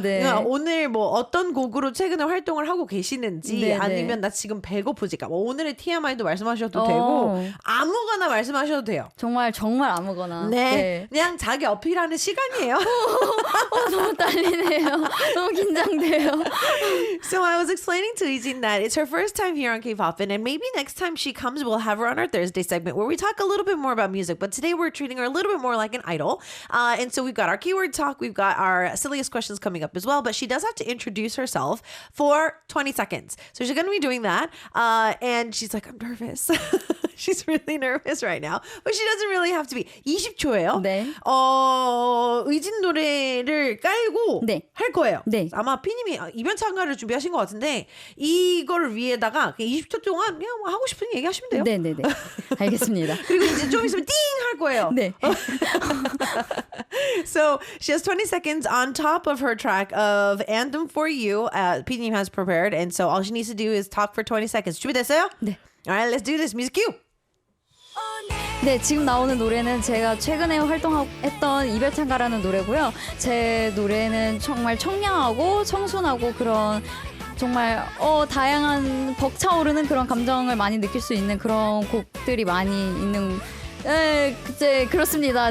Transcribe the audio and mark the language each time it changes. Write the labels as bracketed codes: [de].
[ko] 네. 그러니까 오늘 뭐 어떤 곡으로 최근에 활동을 하고 계시는지 네네. 아니면 나 지금 배고프지까 뭐 오늘의 TMI도 말씀하셔도 되고 아무거나 말씀하셔도 돼요. 정말 아무거나. 네. 그냥 자기 어필하는 시간이에요. 너무 떨리네요. 너무 긴장돼요. [en] So I was explaining to Ijin that it's her first time here on K-Poppin', and maybe next time she comes, we'll have her on our Thursday segment where we talk a little bit more about music. But today we're treating her a little bit more like an idol. And so we've got our keyword talk, we've got our silliest questions coming up as well. But she does have to introduce herself for 20 seconds. So she's going to be doing that. And she's like, I'm nervous. She's really nervous right now. But she doesn't really have to be. [ko] 20초예요. 네. 의진 노래를 깔고 네. 할 거예요. 네. 아마 피님이 이벤트 참가를 준비하신 것 같은데 이거를 위에다가 20초 동안 그냥 뭐 하고 싶은 얘기 하시면 돼요. 네네네. 알겠습니다. 그리고 이제 좀 있으면 띵 할 거예요. 네. [en] So she has 20 seconds on top of her track of Anthem for You. Pinim has prepared, and so all she needs to do is talk for 20 seconds. [ko] 준비됐어요? 네. [en] All right, let's do this. Music cue. [ko] 네, 지금 나오는 노래는 제가 최근에 활동했던 이별찬가라는 노래고요. 제 노래는 정말 청량하고 청순하고 그런 정말 다양한 벅차오르는 그런 감정을 많이 느낄 수 있는 그런 곡들이 많이 있는 네, 그때 그렇습니다.